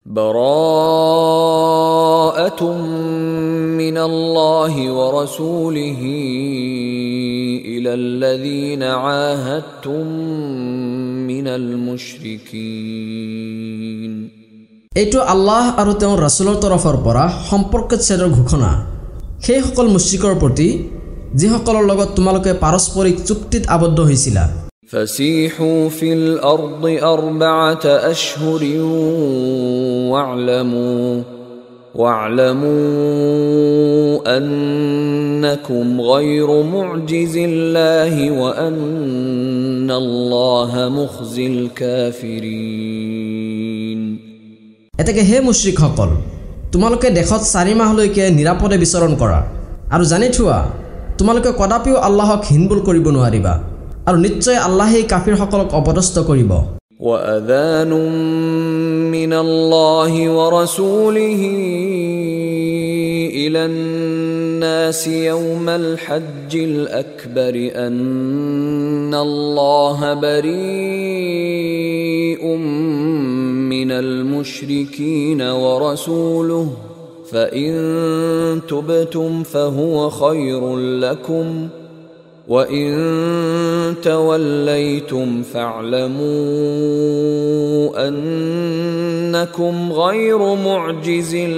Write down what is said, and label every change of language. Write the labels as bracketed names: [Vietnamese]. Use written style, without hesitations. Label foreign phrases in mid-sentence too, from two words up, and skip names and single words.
[Arabic] براءة من الله ورسوله إلى الذين عاهدتم من المشركين. [Assamese] এইটো আল্লাহ আৰু তেওঁৰ ৰাসূলৰ তৰফৰ পৰা সম্পৰ্কিত ছেদৰ ঘোষণা সেই সকল মুশ্ৰিকৰ প্ৰতি যিসকলৰ লগত তোমালোকে পাৰস্পৰিক চুক্তিত আবদ্ধ হৈছিলা। [Arabic] فسيحوا في الأرض 4 أشهر واعلموا أنكم غير معجز الله وأن الله مخزي الكافرين. [Assamese] এতেকে হে মুশ্ৰিকসকল, তোমালোকে দেশত 4 মাহলৈকে নিৰাপদে বিচৰণ কৰা আৰু জানি থোৱা তোমালোকে কদাপিও আল্লাহক হিনবুল কৰিব নোৱাৰিবা আৰু নিশ্চয় আল্লাহেই কাফিৰসকলক অপদস্থ কৰিব। [Arabic] وأذان من الله ورسوله إلى الناس يوم الحج الأكبر أن الله بريء من المشركين ورسوله فإن تبتم فهو خير لكم وَإِن تَوَلَّيْتُمْ فَاعْلَمُوا أَنَّكُمْ غَيْرُ مُعْجِزِ